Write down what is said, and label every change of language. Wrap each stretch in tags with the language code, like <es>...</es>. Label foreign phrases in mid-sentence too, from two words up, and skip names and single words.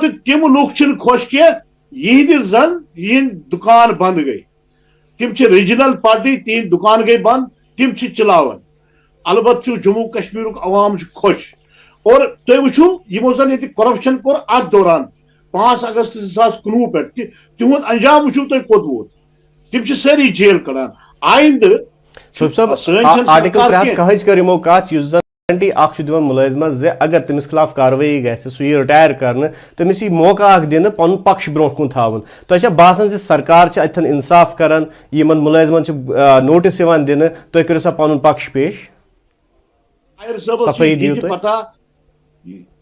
<ks>تِم لُکھ چھِنہٕ خۄش کینٛہہ یِہنٛدِ زن یِہنٛدۍ دُکان بنٛد گٔے تِم چھِ ریجنل پارٹی تِہنٛدۍ دُکان گٔے بنٛد تِم چھِ چلاوان البتہ چھُ جموں کشمیرُک عوام چھُ خۄش اور تُہۍ وٕچھِو یِمو زن ییٚتہِ کرپشن کوٚر اتھ دوران 5 اگست 2019 پٮ۪ٹھ تِہُنٛد انجام وٕچھِو تُہۍ کوٚت ووت تِم چھِ سٲری جیل کڑان آیندٕ آرٹیکل 3 کرو کت اس گارنٹی اخ دان ملازمس زِ اگر تمس خلاف کاروٲیی گژھِ سُہ یی رِٹایر کرنہٕ تٔمِس یی موقع اکھ دِنہٕ پنُن پکش برونٛٹھ کُن تھاوُن تۄہہِ چھا باسان زِ سرکار چھِ اتٮ۪ن انصاف کران یِمن ملٲزمن چھِ نوٹس یِوان دِنہٕ تُہۍ کٔرِو سا پنُن پکش پیش صفٲیی دِیِو تُہۍ</ks>